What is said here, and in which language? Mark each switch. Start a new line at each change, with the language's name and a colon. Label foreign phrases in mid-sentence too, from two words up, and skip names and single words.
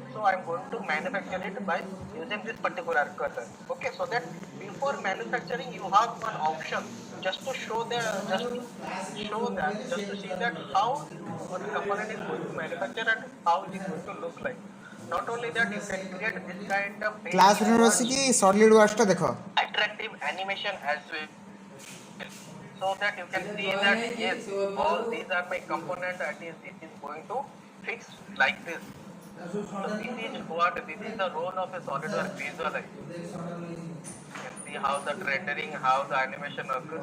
English: So I'm going to manufacture it by using this particular color. Okay, so that before manufacturing you have one option just to show just to see that how your component is going to manufacture and how it is going to look like. Not only that, you can create this kind of very
Odia: କ୍ଲାସରୁମ୍ ବସିକି ସଲିଡ୍ ୱାର୍କସଟା ଦେଖ।
English: attractive animation as well, so that you can see that yes, all these are my component and it is going to fix like this. So this is the role of a SolidWorks visualizer. You can see how the rendering, how the animation occurs.